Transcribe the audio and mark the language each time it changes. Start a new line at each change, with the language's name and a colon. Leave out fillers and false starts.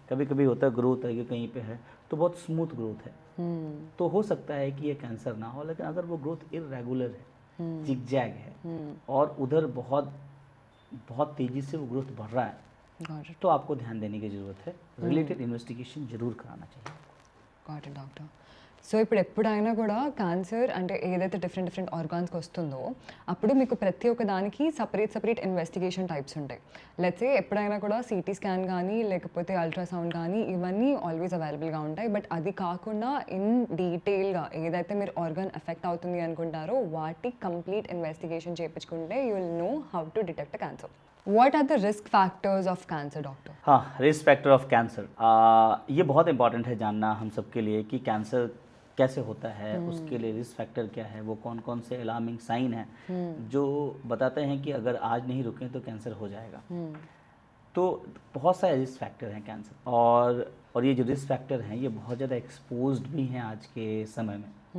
Hindi: कभी कभी होता है ग्रोथ है कहीं पे है तो बहुत स्मूथ ग्रोथ है, तो हो सकता है कि ये कैंसर ना हो। लेकिन अगर वो ग्रोथ इरेगुलर है, जिगजैग है और उधर बहुत बहुत तेज़ी से वो ग्रोथ बढ़ रहा है, तो आपको ध्यान देने की ज़रूरत है। रिलेटेड इन्वेस्टिगेशन जरूर कराना चाहिए।
English: Got it, doctor.
Telugu: సో ఇప్పుడు ఎప్పుడైనా కూడా క్యాన్సర్ అంటే ఏదైతే డిఫరెంట్ ఆర్గాన్స్కి వస్తుందో అప్పుడు మీకు ప్రతి ఒక్క దానికి సపరేట్ ఇన్వెస్టిగేషన్ టైప్స్ ఉంటాయి. లెట్స్ సే ఎప్పుడైనా కూడా సిటీ స్కాన్ కానీ లేకపోతే అల్ట్రాసౌండ్ కానీ ఇవన్నీ ఆల్వేస్ అవైలబుల్గా ఉంటాయి. బట్ అది కాకుండా ఇన్ డీటెయిల్గా ఏదైతే మీరు ఆర్గాన్ ఎఫెక్ట్ అవుతుంది అనుకుంటారో వాటి కంప్లీట్ ఇన్వెస్టిగేషన్ చేయించుకుంటే
English: You will know how to detect cancer. What are the risk factors of cancer, doctor?
Hindi: हाँ, रिस्क फैक्टर ऑफ कैंसर, ये बहुत इंपॉर्टेंट है जानना हम सबके लिए कि कैंसर कैसे होता है, उसके लिए रिस्क फैक्टर क्या है, वो कौन कौन से अलार्मिंग साइन हैं जो बताते हैं कि अगर आज नहीं रुकें तो कैंसर हो जाएगा. तो बहुत सारे रिस्क फैक्टर हैं कैंसर, और ये जो रिस्क फैक्टर हैं ये बहुत ज़्यादा एक्सपोज्ड भी हैं आज के समय में.